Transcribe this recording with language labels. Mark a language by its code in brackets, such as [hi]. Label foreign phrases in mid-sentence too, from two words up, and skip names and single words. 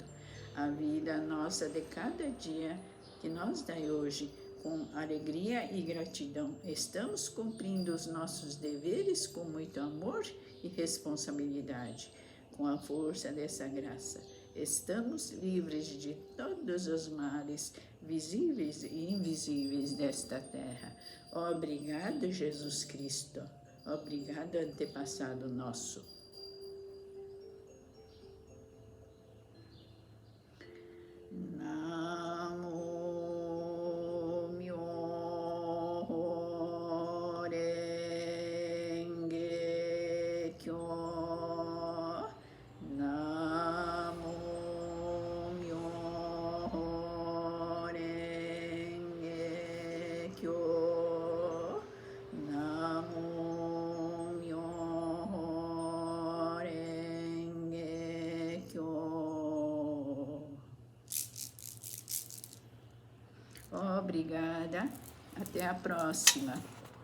[pt] A vida nossa de cada dia que nos dai hoje, com alegria e gratidão, estamos cumprindo os nossos deveres com muito amor e responsabilidade. Com a força dessa graça, estamos livres de todos os males, visíveis e invisíveis desta terra. Obrigado, Jesus Cristo. Obrigado, antepassado nosso. [ja] 南無妙法蓮華経. 南無妙法蓮華経. 南無妙法蓮華経. [pt] Obrigada. Até a próxima.